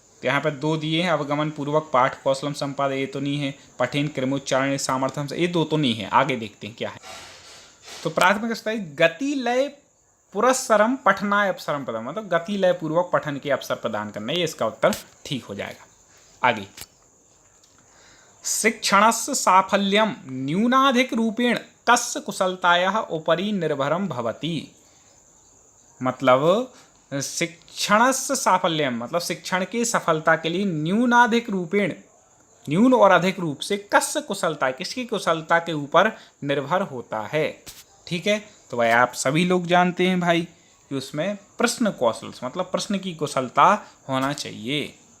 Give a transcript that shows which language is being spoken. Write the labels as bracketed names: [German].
[Hindi] तो यहाँ पर दो दिए हैं, [Sanskrit] अवगमन पूर्वक पाठ कौशलम संपादन, [Hindi] ये तो नहीं है, पठन क्रमोच्चारण सामर्थ्यम से, ये दो तो नहीं है। आगे देखते हैं क्या है। तो [Sanskrit] प्राथमिक स्तर गति लय पुरस्सरम पठनाय अवसरम प्रदान, [Hindi] मतलब गति लय पूर्वक पठन के अवसर प्रदान करना, ये इसका उत्तर ठीक हो जाएगा। [Sanskrit] आगे, शिक्षणस्य साफल्यम न्यूनाधिक रूपेण कस्य कुशलतायाः उपरि निर्भरं भवति। [Hindi] मतलब शिक्षणस्य साफल्यम, मतलब शिक्षण की सफलता के लिए न्यूनाधिक रूपेण, न्यून और अधिक रूप से कस्य कुशलता, किसकी कुशलता के ऊपर निर्भर होता है। ठीक है, तो भाई आप सभी लोग जानते हैं भाई कि उसमें प्रश्न कौशल, मतलब प्रश्न की कुशलता होना चाहिए।